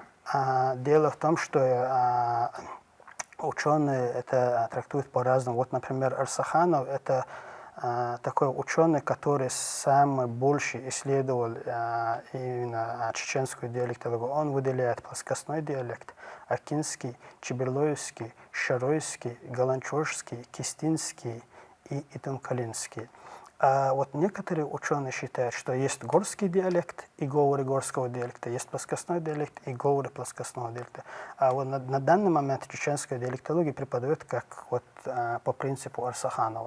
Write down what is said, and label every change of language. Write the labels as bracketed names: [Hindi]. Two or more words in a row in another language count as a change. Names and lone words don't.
[Russian] Дело в том, что ученые это трактуют по-разному. Вот, например, Арсаханов – это такой ученый, который самый больше исследовал именно чеченскую диалектологию. Он выделяет плоскостной диалект, акинский, чеберлоевский, шаройский, галанчожский, кистинский и итамкалинский. А вот некоторые ученые считают, что есть горский диалект и говоры горского диалекта, есть плоскостной диалект и говоры плоскостного диалекта. А вот на данный момент чеченская диалектология преподает как вот по принципу Арсаханова.